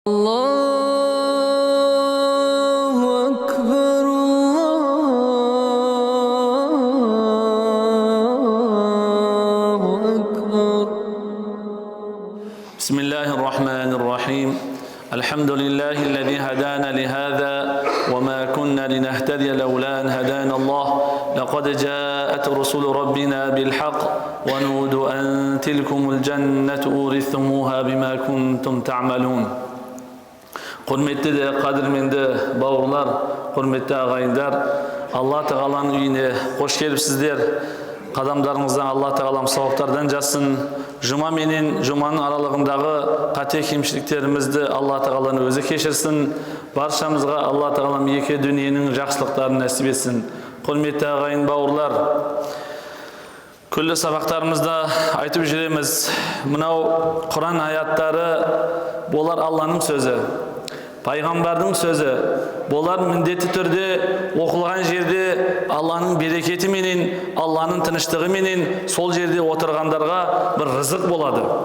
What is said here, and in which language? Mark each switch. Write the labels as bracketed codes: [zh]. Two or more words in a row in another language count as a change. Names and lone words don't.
[ar] الله أكبر، الله أكبر. بسم الله الرحمن الرحيم. الحمد لله الذي هدانا لهذا وما كنا لنهتدي لولا أن هدانا الله. لقد جاءت رسل ربنا بالحق ونودوا أن تلكم الجنة أورثتموها بما كنتم تعملون. [kk] Hürmetli de kadirmendi bауырлар, hürmetli ağayınlar, Allah Teala'nın үйіне hoş gelipsizler. Qadamlarыңыздан Allah Teala'm savaplardan жазсын. Жұма менен жұманың аралығындағы қате кемшіліктерімізді Allah Teala'ның өзі кешірсін. Баршамызға Allah Teala'м екі дүниенің жақсылықтарын нәсіп етсін. Hürmetli ağayın бауырлар, күллі сабақтарымызда айтып жүреміз. Мынау Құран аяттары болар Алланың сөзі. Пайғамбардың сөзі, болар міндетті түрде оқылған жерде Алланың берекеті менен, Алланың тыныштығы менен сол жерде отырғандарға бір рызық болады.